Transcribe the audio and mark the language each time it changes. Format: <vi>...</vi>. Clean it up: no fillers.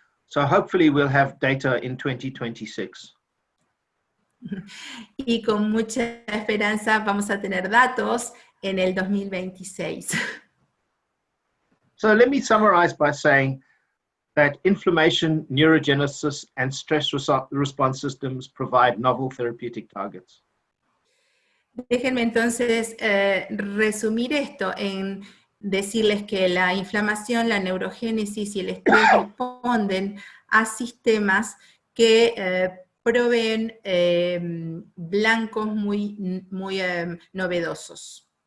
<en>So hopefully we'll have data in 2026.</en> <es>Y con mucha esperanza vamos a tener datos en el 2026.</es> <en>So let me summarize by saying that inflammation, neurogenesis, and stress response systems provide novel therapeutic targets.</en> <es>Déjenme entonces resumir esto en decirles que la inflamación, la neurogénesis y el estrés responden a sistemas que proveen blancos muy novedosos.</es>